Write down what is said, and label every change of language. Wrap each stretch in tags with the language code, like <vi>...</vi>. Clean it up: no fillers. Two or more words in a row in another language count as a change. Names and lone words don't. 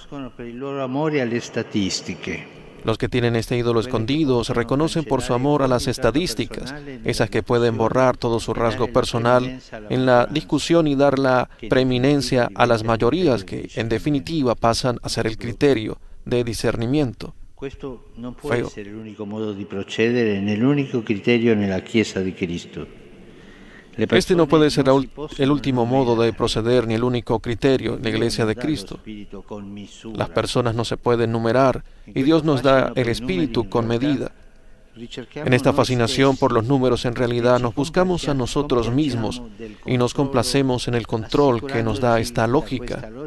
<es>Los que tienen este ídolo escondido se reconocen por su amor a las estadísticas, esas que pueden borrar todo su rasgo personal en la discusión y dar la preeminencia a las mayorías que, en definitiva, pasan a ser el criterio de discernimiento.</es> <it>Questo non può essere l'unico modo di procedere né l'unico criterio nella Chiesa di Cristo.</it> <es>Este no puede ser el último modo de proceder ni el único criterio en la Iglesia de Cristo. Las personas no se pueden numerar y Dios nos da el Espíritu con medida. En esta fascinación por los números en realidad nos buscamos a nosotros mismos y nos complacemos en el control que nos da esta lógica.</es>